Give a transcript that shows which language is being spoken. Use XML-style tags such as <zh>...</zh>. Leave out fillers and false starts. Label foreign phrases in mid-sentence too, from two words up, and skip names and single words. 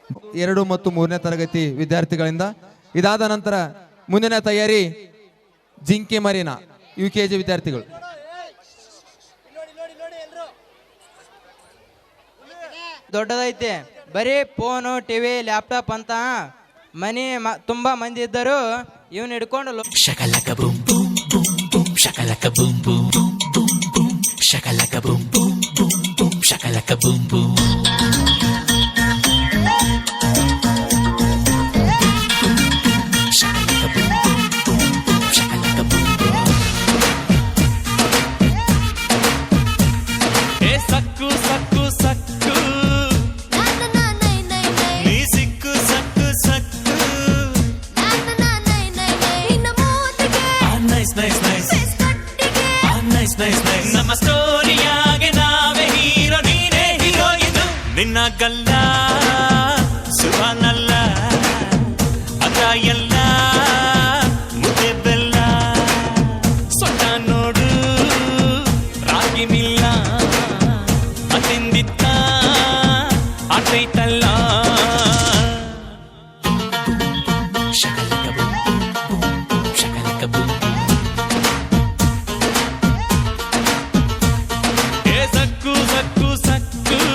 <kn>2 ಮತ್ತು 3ನೇ ತರಗತಿ ವಿದ್ಯಾರ್ಥಿಗಳಿಂದ. ಇದಾದ ನಂತರ ಮುಂದಿನ ತಯಾರಿ ಜಿಂಕೆ ಮರಿನಾ UKG ವಿದ್ಯಾರ್ಥಿಗಳು. ದೊಡ್ಡದೈತೆ, ಬರೀ ಫೋನು ಟಿವಿ ಲ್ಯಾಪ್ಟಾಪ್ ಅಂತ ಮನೆ ತುಂಬಾ ಮಂದಿ ಇದ್ದರು ಇವನ್ ಹಿಡ್ಕೊಂಡು Shakalaka boom boom boom boom shakalaka boom boom boom boom boom shakalaka boom boom boom boom shakalaka boom boom shakalaka boom boom boom boom shakalaka boom boom</kn> <te>ఏ సక్కు సక్కు సక్కు నీ సిక్కు సక్కు సక్కు</te> <en>nice nice nice nice nice nice</en> <kn>ನಮ್ಮ ಸ್ಟೋರಿಯಾಗೆ ನಾವೇ ಹೀರೋ ನೀನೇ ಹೀರೋಯಿನ್ ನಿನ್ನ ಗಲ್ಲ ಸುಭಾನಲ್ಲ ಅದ ಎಲ್ಲ ಮುದ್ದೆ ಬೆಲ್ಲ ಸೊಟ್ಟ ನೋಡು ರಾಗಿ ಮಿಲ್ಲ ಅತಿಂದಿತ್ತ ಆಟೈತಲ್ಲ shakalaka boom boom boom boom shakalaka boom boom</kn> <te>ಏ ಸಕ್ಕು ಸಕ್ಕು ಸಕ್ಕು</te>